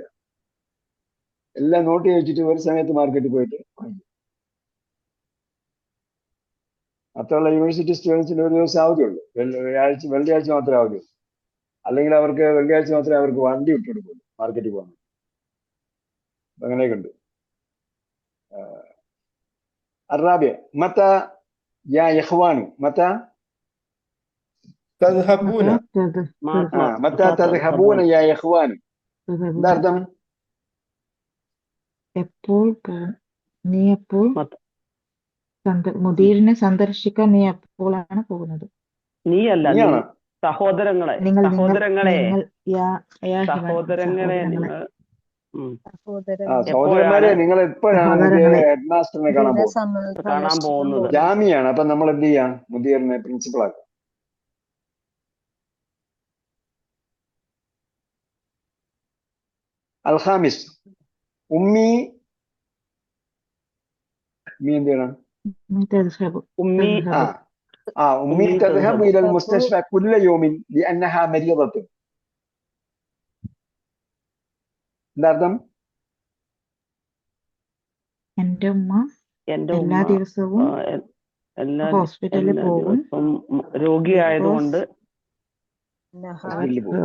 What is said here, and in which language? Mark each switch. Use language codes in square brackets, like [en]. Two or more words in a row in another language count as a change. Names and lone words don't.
[ml] എല്ലാം നോട്ട് ചെയ്ത് വെച്ചിട്ട് ഒരു സമയത്ത് മാർക്കറ്റിൽ പോയിട്ട് വാങ്ങിക്കും. അത്രയുള്ള യൂണിവേഴ്സിറ്റി സ്റ്റുഡൻസിന് ഒരു ദിവസം അവധിയുള്ളൂ. വെള്ളിയാഴ്ച മാത്രമേ അവധിയുള്ളൂ. അല്ലെങ്കിൽ അവർക്ക് വെള്ളിയാഴ്ച മാത്രമേ അവർക്ക് വണ്ടി വിട്ടു കൊടുക്കുള്ളൂ മാർക്കറ്റിൽ പോകാൻ. അങ്ങനെയൊക്കെ ഉണ്ട്. [ar] الرابع متى يا إخوان متى تذهبون متى تذهبون يا إخوان [ml] എന്താ അർത്ഥം? എപ്പോൾ നീ എപ്പോൾ മത്ത- മുദീറിനെ സന്ദർശിക്കാൻ നീ എപ്പോഴാണ് പോകുന്നത്? നീയല്ല നീ നീയാണോ? സഹോദരങ്ങളെ നിങ്ങൾ നിങ്ങൾ സഹോദരങ്ങളെ നിങ്ങൾ യാ ഹിബാൻ, സഹോദരങ്ങളെ സഹോദരങ്ങളെ. നിങ്ങൾ സഹോദരൻ സഹോദരന്മാരെ, നിങ്ങൾ എപ്പോഴാണ് മുതിയ സഹോദരങ്ങളെ. ഹെഡ് മാസ്റ്ററിനെ കാണാൻ ഇതിനെ പോകുന്നത്? കാണാൻ പോകുന്നത്. ജാമിയാണ്. അപ്പൊ നമ്മൾ എന്ത് ചെയ്യാം? മുതിയറിനെ പ്രിൻസിപ്പൾ ആക്കാം. [ar] الخامس أمي [ml] എന്ത് ചെയ്യണം? [ar] تذهب. أمي أمي تذهب إلى المستشفى كل يوم لأنها مريضة. [ml] എന്താ അർത്ഥം? എന്റെ ഉമ്മ എന്റെ എല്ലാ ഉമ്മ ദിവസവും എല്ലാ ഹോസ്പിറ്റലിൽ എല്ലാ പോകും. ദിവസവും രോഗിയായതുകൊണ്ട് ഹോസ്പിറ്റലിൽ പോകും.